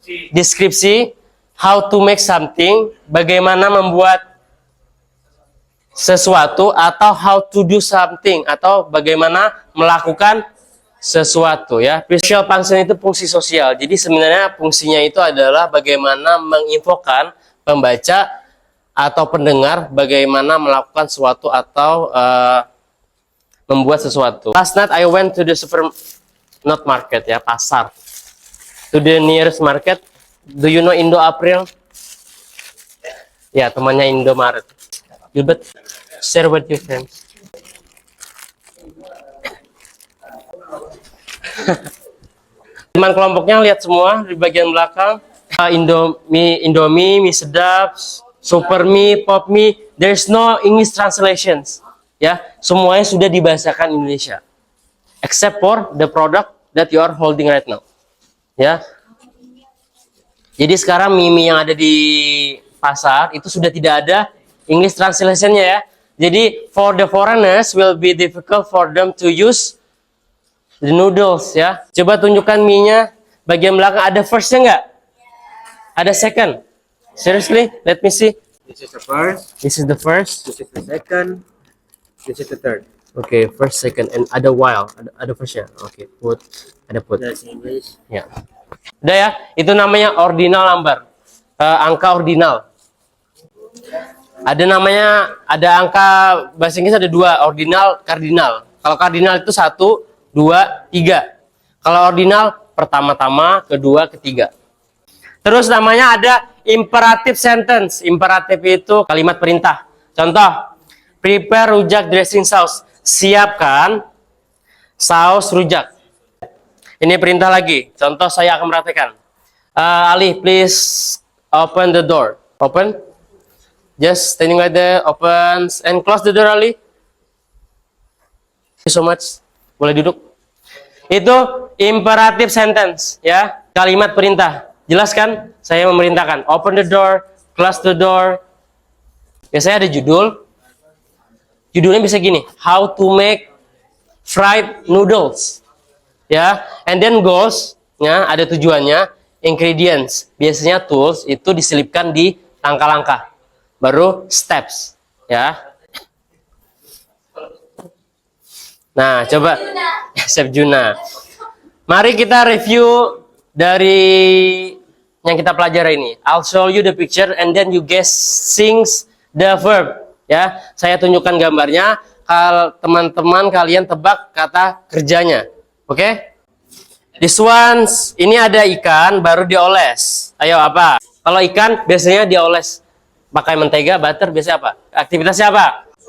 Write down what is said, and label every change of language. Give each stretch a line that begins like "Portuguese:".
Indonesian: Deskripsi
English: how to make something,
Indonesian: bagaimana membuat sesuatu, atau
English: how to do something,
Indonesian: atau bagaimana melakukan sesuatu ya. Social function itu fungsi sosial. Jadi sebenarnya fungsinya itu adalah bagaimana menginfokan pembaca atau pendengar bagaimana melakukan sesuatu atau membuat sesuatu.
English: Last night I went to the not market
Indonesian: ya, pasar.
English: To the nearest market. Do you know Indo April?
Indonesian: Ya, temannya Indomaret.
English: Gilbert, share with your friends.
Indonesian: Teman kelompoknya lihat semua di bagian belakang. Indomie, mie sedap, super mie, pop mie.
English: There's no English translations.
Indonesian: Ya, semuanya sudah dibahasakan Indonesia,
English: except for the product that you are holding right now.
Indonesian: Ya, jadi sekarang mie yang ada di pasar itu sudah tidak ada English translation-nya ya.
English: Jadi for the foreigners will be difficult for them to use the noodles ya.
Indonesian: Coba tunjukkan mie-nya bagian belakang, ada first-nya nggak?
English: Ada second? Seriously? Let me see. This is the first. This is the first. This is the second. This is the third. Okay, first, second, and ada while, ada first-nya. Okay, put, ada put. That's English.
Indonesian: Ya. Udah ya, itu namanya ordinal number. Angka ordinal. Ada namanya, ada angka bahasa Inggris ada dua, ordinal, kardinal. Kalau kardinal itu 1, 2, 3. Kalau ordinal pertama-tama, kedua, ketiga. Terus namanya ada imperative sentence. Imperatif itu kalimat perintah. Contoh,
English: prepare rujak dressing sauce.
Indonesian: Siapkan saus rujak. Ini perintah lagi. Contoh saya akan mempraktikkan.
English: Ali, please open the door. Open. Just standing right there. Open and close the door, Ali. Thank you so much.
Indonesian: Boleh duduk. Itu imperative sentence, ya. Kalimat perintah. Jelas kan? Saya memerintahkan.
English: Open the door, close the door.
Indonesian: Biasanya ada judul. Judulnya bisa gini.
English: How to make fried noodles.
Indonesian: Ya, and then goals, ya, ada tujuannya. Ingredients, biasanya tools itu diselipkan di langkah-langkah. Baru steps, ya. Nah, coba Chef Juna. Mari kita review dari yang kita pelajari ini.
English: I'll show you the picture and then you guess sings the verb.
Indonesian: Ya, saya tunjukkan gambarnya. Kalau teman-teman kalian tebak kata kerjanya. Oke? Okay?
English: This one,
Indonesian: ini ada ikan baru dioles. Ayo apa? Kalau ikan biasanya dioles pakai mentega, butter, biasanya apa? Aktivitasnya apa?